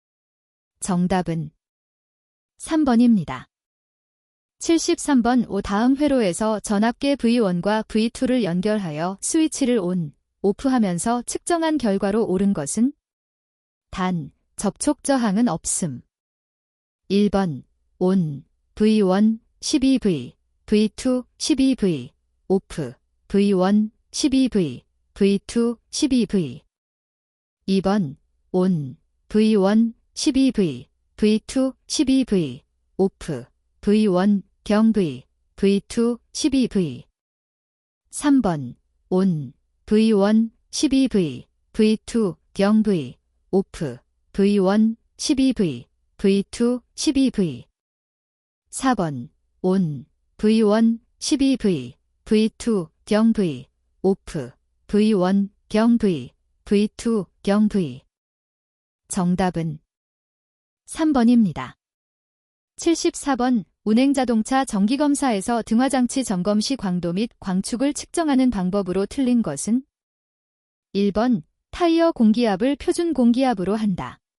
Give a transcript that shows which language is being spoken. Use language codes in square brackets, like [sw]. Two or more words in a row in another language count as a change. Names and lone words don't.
[ko] 정답은 3번입니다. 73번 다음 회로에서 전압계 V1과 V2를 연결하여 스위치를 온, 오프하면서 측정한 결과로 옳은 것은 단, 접촉 저항은 없음. 1번 온, V1 12V, V2 12V, 오프, V1 12V, V2 12V. 2번 온, V1 12V, V2 12V, 오프, V1 경V, V2 12V. 3번 온, V1 12V, V2 경V, 오프, V1 12V, V2 12V. 4번 온, V1 12V, V2 경V, 오프, V1 경V, V2 경V. 정답은 3번입니다. 74번 운행자동차 정기검사에서 등화장치 점검 시 광도 및 광축을 측정하는 방법으로 틀린 것은 1번 타이어 공기압을 표준 공기압으로 한다.